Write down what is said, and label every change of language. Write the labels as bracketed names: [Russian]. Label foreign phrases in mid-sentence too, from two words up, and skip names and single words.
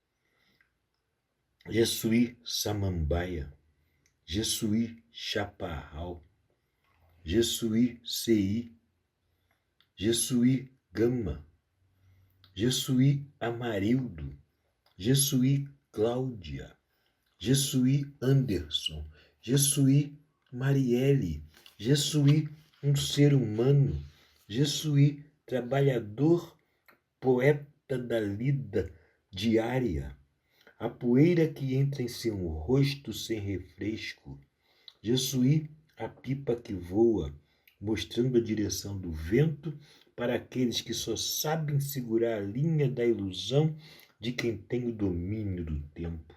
[Portuguese] Jesuí Samambaia, Jesuí Chaparral, Jesuí CI, Jesuí Gama, Jesuí Amarildo, Jesuí Cláudia, Jesuí Anderson, Jesuí Marielle, Jesuí um ser humano, Jesuí trabalhador, poeta da lida diária, a poeira que entra em seu rosto sem refresco, Jesuí a pipa que voa, mostrando a direção do vento para aqueles que só sabem segurar a linha da ilusão de quem tem o domínio do tempo.